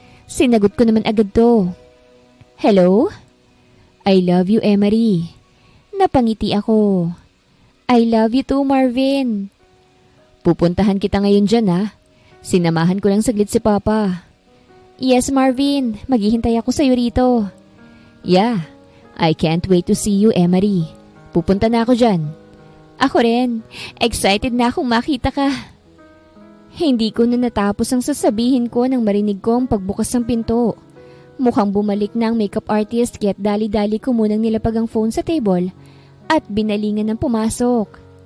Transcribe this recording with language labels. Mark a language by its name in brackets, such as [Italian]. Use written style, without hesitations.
[Filipino] Sinagot ko naman agad to. Hello? [English] I love you, Emery. [Filipino] Napangiti ako. [English] I love you too, Marvin. [Filipino] Pupuntahan kita ngayon dyan ha. Sinamahan ko lang saglit si Papa. Yes, Marvin. Maghihintay ako sa'yo rito. [English] Yeah, I can't wait to see you, Emery. [Filipino] Pupunta na ako dyan. Ako rin. Excited na akong makita ka. Hindi ko na natapos ang sasabihin ko nang marinig ko ang pagbukas ng pinto. Mukhang bumalik na ang makeup artist kaya't dali-dali ko munang nilapag ang phone sa table at binalingan ng pumasok.